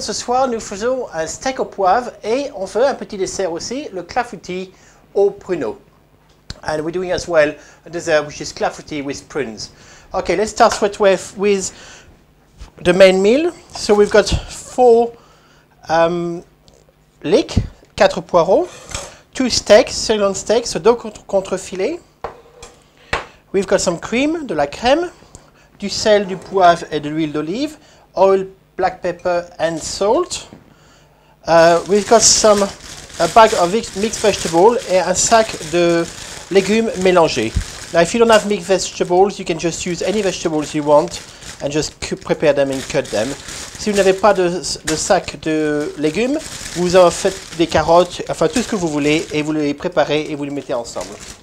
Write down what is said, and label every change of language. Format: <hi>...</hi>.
<fr>Ce soir, nous faisons un steak au poivre et on fait un petit dessert aussi, le clafoutis au pruneau.</fr> <en>And we're doing as well a dessert which is clafoutis with prunes. Okay, let's start straight away with the main meal. So we've got 4 leeks, 4 poireaux, 2 steaks, sirloin steaks, so 2 contrefilets. We've got some cream,</en> <fr>de la crème, du sel, du poivre et de l'huile d'olive,</fr> <en>oil, black pepper and salt. We've got a bag of mixed vegetables</en> <fr>et un sac de légumes mélangés.</fr> <en>Now if you don't have mixed vegetables, you can just use any vegetables you want and just prepare them and cut them.</en> <fr>Si vous n'avez pas de sac de légumes, vous en faites des carottes, enfin tout ce que vous voulez et vous les préparez et vous les mettez ensemble.</fr>